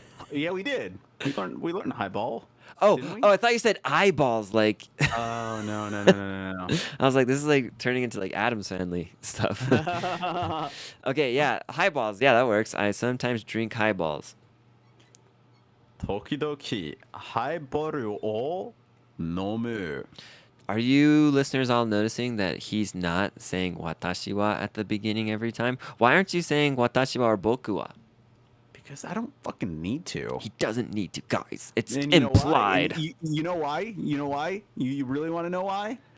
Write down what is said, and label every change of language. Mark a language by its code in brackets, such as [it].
[en] Yeah, we did. We learned highball. Oh, Didn't we? I thought you said eyeballs. Like, Oh no. I was like, this is like turning into like Addams Family stuff. Okay, yeah, highballs. Yeah, that works. I sometimes drink highballs. [ja] 時々ハイボールを飲む. [en] Are you listeners all noticing that he's not saying [ja] watashi wa [en] at the beginning every time? Why aren't you saying [ja] watashi wa [en] or [ja] boku wa? [en] Because I don't fucking need to. He doesn't need to, guys. It's And you know why? implied. And you know why? You know why? You really want to know why?